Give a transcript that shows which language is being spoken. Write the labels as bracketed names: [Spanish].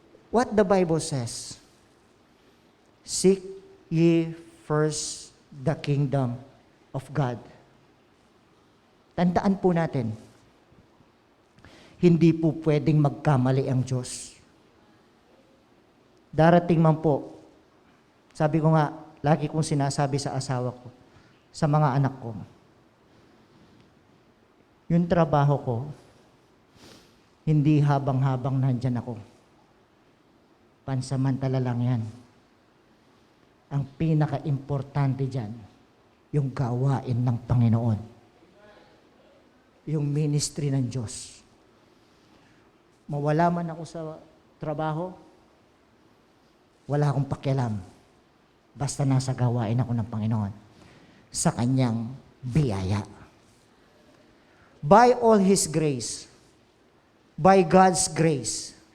[English] What the Bible says, seek ye first the kingdom of God. [Filipino] Tandaan po natin, hindi po pwedeng magkamali ang Diyos. Darating man po, sabi ko nga, lagi kong sinasabi sa asawa ko, sa mga anak ko, yung trabaho ko, hindi habang-habang nandyan ako. Pansamantala lang yan. Ang pinaka-importante dyan, yung gawain ng Panginoon. Yung ministry ng Diyos. Mawala man ako sa trabaho, wala akong pakialam. Basta nasa gawain ako ng Panginoon sa Kanyang biyaya. [English] By all His grace, by God's grace.